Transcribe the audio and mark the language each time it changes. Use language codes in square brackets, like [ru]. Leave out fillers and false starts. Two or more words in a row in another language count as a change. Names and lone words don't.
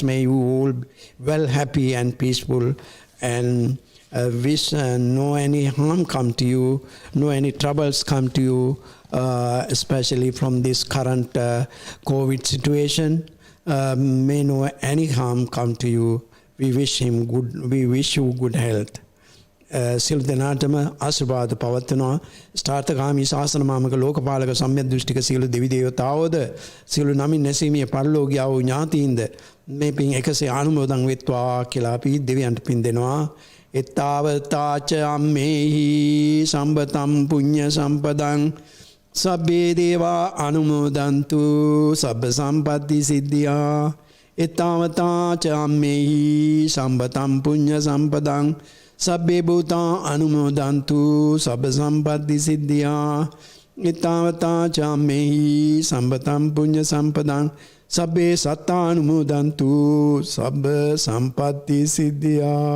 [en] May you all be well, happy and peaceful, and wish no any harm come to you, no any troubles come to you, especially from this current COVID situation. May no any harm come to you. We wish you good health. [si] සිල් දෙනාටම ආශිර්වාද පවත්වනවා. ස්ථාර්ථකාමී ශාසන මාමක ලෝකපාලක සම්‍යද්දෘෂ්ටික සියලු දෙවි දේවතාවෝද සියලු නමින් නැසීමේ පරලෝකීය වූ ඥාතීන්ද මේ පින් එකසේ ආනුමෝදන් වෙත්වා කියලා අපි දෙවියන්ට පින් දෙනවා. [pi] එත්තාවතාච අම්මේහි සම්බතම් පුඤ්ඤ සම්පදං සබ්බේ දේවා අනුමෝදන්තු සබ්බ සම්පatti සිද්ධියා. එත්තාවතාච අම්මේහි සම්බතම් පුඤ්ඤ සම්පදං Sabbe bhuta anumodantu sabba sampatti siddhya. Ittavata chamehi sambatam punya sampadang sabbe satta anumodantu sabba sampatti siddhya.